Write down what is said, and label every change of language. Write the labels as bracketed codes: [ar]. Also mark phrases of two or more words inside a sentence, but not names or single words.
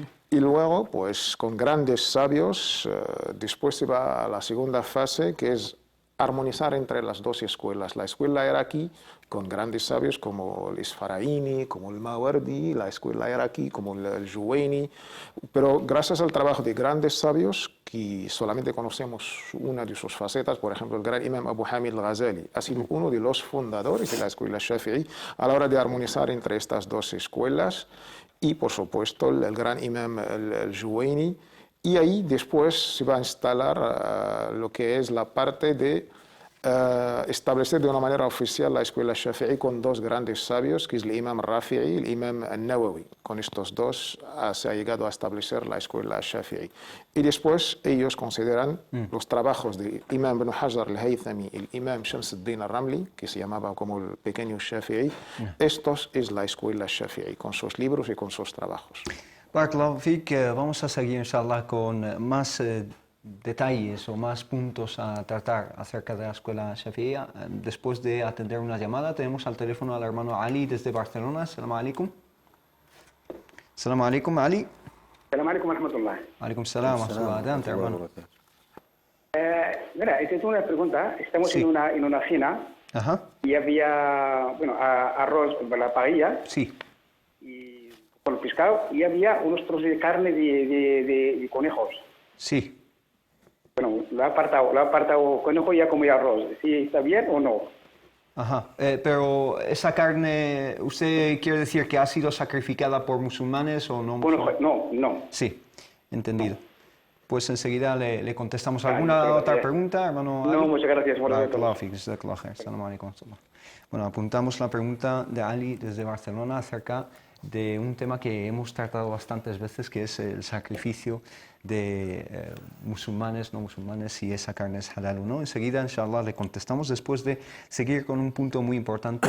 [es] Y luego, pues con grandes sabios, después se va a la segunda fase, que es armonizar entre las dos escuelas. La escuela iraquí, con grandes sabios como el Isfaraini, como el Mawardi, la escuela iraquí como el Juwayni, pero gracias al trabajo de grandes sabios, que solamente conocemos una de sus facetas, por ejemplo, el gran imam Abu Hamid al-Ghazali ha sido uno de los fundadores de la escuela Shafi'i a la hora de armonizar entre estas dos escuelas, y por supuesto el gran imam el Juwayni. Y ahí después se va a instalar lo que es la parte de establecer de una manera oficial la escuela Shafi'i con dos grandes sabios, que es el imam Rafi'i y el imam al-Nawawi. Con estos dos se ha llegado a establecer la escuela Shafi'i. Y después ellos consideran los trabajos de imam Ibn Hajar al-Haythami y el imam Shams al-Din al-Ramli, que se llamaba como el pequeño Shafi'i. Estos es la escuela Shafi'i, con sus libros y con sus trabajos. [ar] بارك الله فيك, [es] vamos a seguir inshallah con más detalles o más puntos a tratar acerca de la escuela Shafi'iyya. Después de atender una llamada, tenemos al teléfono al hermano Ali desde Barcelona. [ar] السلام عليكم. السلام عليكم، Ali. السلام عليكم ورحمة الله. عليكم السلام ورحمة الله. [es] Adelante, hermano. Mira, tengo una pregunta. Estamos Sí. en una cena Ajá. y había arroz con la parrilla Sí. y con el pescado y había unos trozos de carne de conejos. Sí. Bueno, lo ha apartado conejo y ya comía arroz. ¿Sí está bien o no? Ajá. Pero esa carne, ¿usted quiere decir que ha sido sacrificada por musulmanes o no? Bueno, no. Sí, entendido. Pues enseguida le contestamos. Vale, ¿Alguna muchas otra gracias. pregunta, hermano Ali? No, muchas gracias. [ar] بارك الله فيك، جزاك الله خير. السلام عليكم. [es] Bueno, apuntamos la pregunta de Ali desde Barcelona acerca de un tema que hemos tratado bastantes veces, que es el sacrificio de musulmanes, no musulmanes, si esa carne es halal o no. Enseguida, inshallah, le contestamos después de seguir con un punto muy importante.